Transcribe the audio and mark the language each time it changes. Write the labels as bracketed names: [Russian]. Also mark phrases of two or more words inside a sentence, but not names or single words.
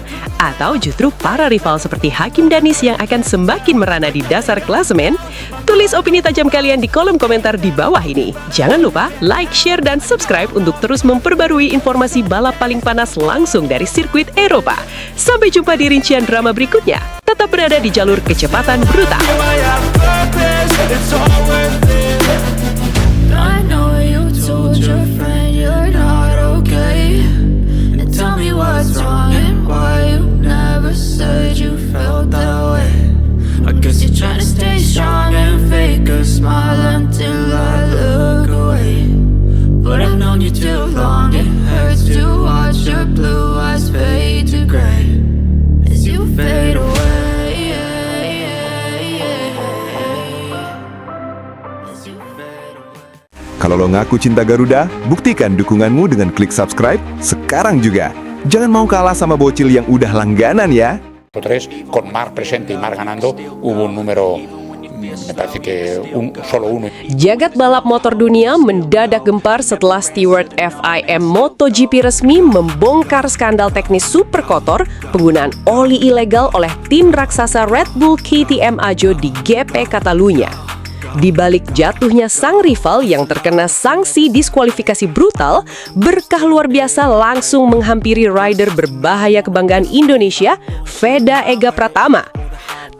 [Indonesian] Atau justru para rival seperti Hakim Danis yang akan semakin merana di dasar klasemen? Tulis opini tajam kalian di kolom komentar di bawah ini. Jangan lupa [English] like, share, [Indonesian] dan subscribe untuk terus memperbarui informasi balap paling panas langsung dari sirkuit Eropa. Sampai jumpa di rincian drama berikutnya. Tetap berada di jalur kecepatan brutal. [English] I know you told your friend you're not okay, and tell me what's wrong and why you never said you felt that way. I guess you're trying to stay strong and fake a smile until I look away, but I've known you too long. It hurts to watch your blue eyes fade to gray as you fade away. [Indonesian] Kalau lo ngaku cinta Garuda, buktikan dukunganmu dengan klik subscribe sekarang juga. Jangan mau kalah sama bocil yang udah langganan ya. [Spanish] 3 con Marc presente y Marc ganando, hubo un número, me parece que solo uno. [Indonesian] Jagat balap motor dunia mendadak gempar setelah steward FIM MotoGP resmi membongkar skandal teknis super kotor penggunaan oli ilegal oleh tim raksasa Red Bull KTM Ajo di GP Catalunya. Di balik jatuhnya sang rival yang terkena sanksi diskualifikasi brutal, berkah luar biasa langsung menghampiri rider berbahaya kebanggaan Indonesia, Veda Ega Pratama.